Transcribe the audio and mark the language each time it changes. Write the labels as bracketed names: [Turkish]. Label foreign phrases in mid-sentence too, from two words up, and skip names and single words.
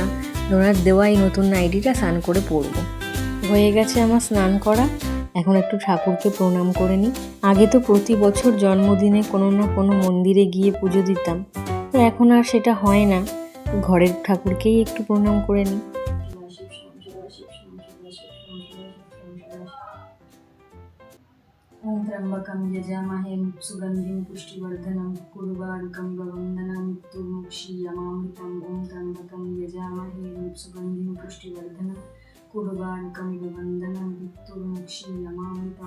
[Bangla] ডোনার দেওয়া এই নতুন নাইটিটা স্নান করে পরবো। হয়ে গেছে আমার স্নান করা, এখন একটু ঠাকুরকে প্রণাম করে নিই। আগে তো প্রতি বছর জন্মদিনে কোনো না কোনো মন্দিরে গিয়ে পুজো দিতাম, তো এখন আর সেটা হয় না। ঘরের ঠাকুরকেই একটু প্রণাম করে নিই। [Sanskrit] ओम त्र्यंबकं यजामहे सुगन्धिं पुष्टिवर्धनं उर्वारुकं वन्दनं मृत्युर्मुक्षीयमामृतम्। ओम त्र्यंबकं यजामहे सुगन्धिं पुष्टिवर्धनं उर्वारुकं वन्दनं मृत्युर्मुक्षीयमामृतम्।